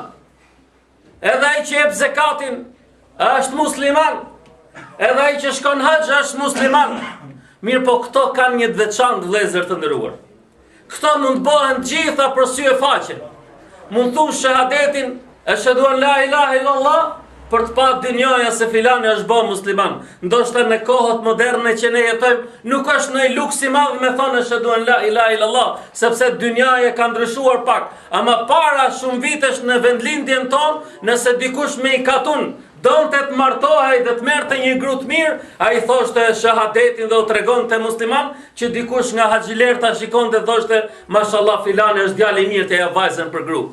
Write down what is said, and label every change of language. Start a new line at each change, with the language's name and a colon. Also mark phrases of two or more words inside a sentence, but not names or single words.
Albanian: Edhe ai që jep zekatin është musliman. Edhe ai që shkon hax është musliman. Mirë po këto kanë një të veçantë vëllezër të nderuar. Këto mund bëhen gjitha për sy e faqe. Mund thush shahadetin
Arabic: أشهد أن لا إله إلا الله
Albanian: për të patë dynjaja se filani është bërë musliman. Ndoshta në kohët moderne që ne jetojmë nuk është në luks I madh me thonë
Arabic: أشهد أن لا إله إلا الله,
Albanian: sepse dynjaja ka ndryshuar pak. Ama para shumë vitesh në vendlindjen tonë, nëse dikush me I katun donte të martohej dhe të merrte një gru të mirë, ai thoshte shahadetin dhe u tregonte musliman, që dikush nga haxhilerta shikonte thoshte mashallah filani është djalë I mirë, te ja vajzën për gru.